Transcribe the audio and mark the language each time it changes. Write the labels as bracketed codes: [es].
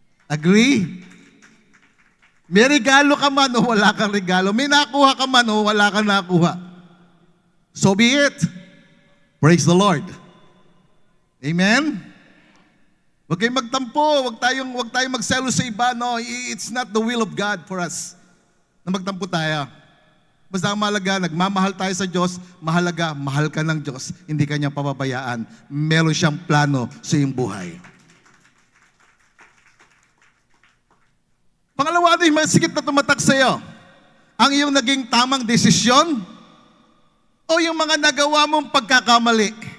[en] Agree? [tl] May regalo ka man o wala kang regalo. May nakuha ka man o wala kang nakuha. [en] So be it. Praise the Lord. [tl] Amen? Huwag kayong magtampo, huwag tayong magselo sa iba. [en] No, it's not the will of God for us [tl] na magtampo tayo. Basta ang mahalaga, nagmamahal tayo sa Diyos, mahalaga, mahal ka ng Diyos, hindi ka niya pababayaan. Meron siyang plano sa iyong buhay. Pangalawa, ano yung masigit na tumatak sa iyo? Ang iyong naging tamang desisyon o yung mga nagawa mong pagkakamali?